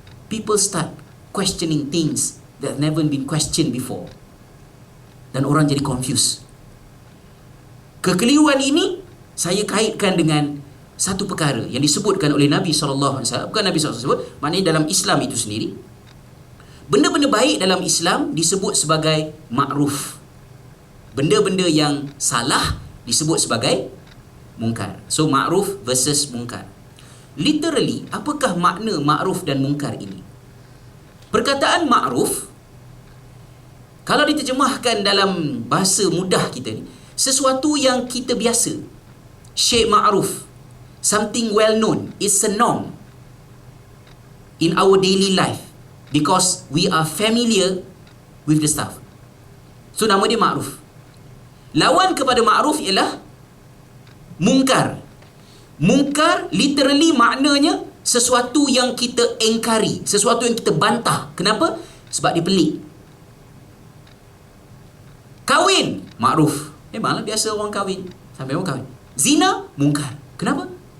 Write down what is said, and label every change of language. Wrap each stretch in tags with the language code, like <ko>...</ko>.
<en>People start questioning things that never been questioned before.</en> <ms>Dan orang jadi confused. Kekeliruan ini saya kaitkan dengan satu perkara yang disebutkan oleh Nabi SAW. Bukan Nabi SAW sebut, maknanya dalam Islam itu sendiri, benda-benda baik dalam Islam disebut sebagai ma'ruf. Benda-benda yang salah disebut sebagai mungkar. So, ma'ruf versus mungkar. Literally, apakah makna ma'ruf dan mungkar ini? Perkataan ma'ruf, kalau diterjemahkan dalam bahasa mudah kita ni, sesuatu yang kita biasa.</ms> <ar>Syai' ma'ruf,</ar> <en>something well known, it's a norm in our daily life because we are familiar with the stuff.</en> <ms>So, nama dia ma'ruf. Lawan kepada ma'ruf ialah mungkar. Mungkar literally maknanya sesuatu yang kita engkari, sesuatu yang kita bantah. Kenapa? Sebab dia pelik. Kahwin, ma'ruf. Memanglah biasa orang kahwin. Sampai orang kahwin. Zina, mungkar. Kenapa?</ms>